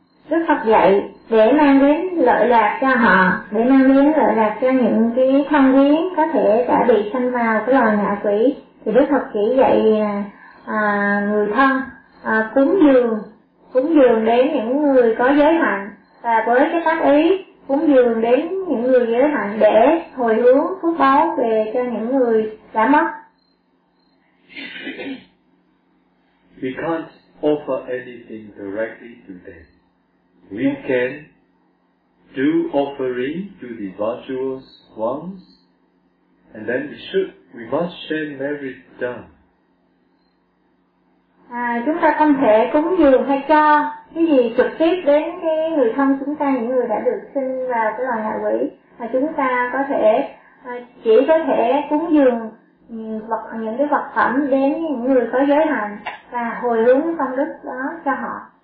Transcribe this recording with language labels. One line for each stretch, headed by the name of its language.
Vietnamese: Đức Phật dạy để mang đến lợi lạc cho họ, để mang đến lợi lạc cho những cái thân quyến có thể đã bị sanh vào cái loài ngạ quỷ, thì Đức Phật chỉ dạy người thân cúng dường đến những người có giới hạnh, và với cái tác ý cúng dường đến những người giới hạnh để hồi hướng phước báo về cho những người đã mất.
English: We can't offer anything directly to them. We can do offering to the virtuous ones, and then we must share merit done.
Vietnamese: Chúng ta không thể cúng dường hay cho cái gì trực tiếp đến cái người thân chúng ta, những người đã được sinh vào cái loài ngạ quỷ, mà chúng ta có thể chỉ có thể cúng dường những cái vật phẩm đến những người có giới hạn và hồi hướng công đức đó cho họ.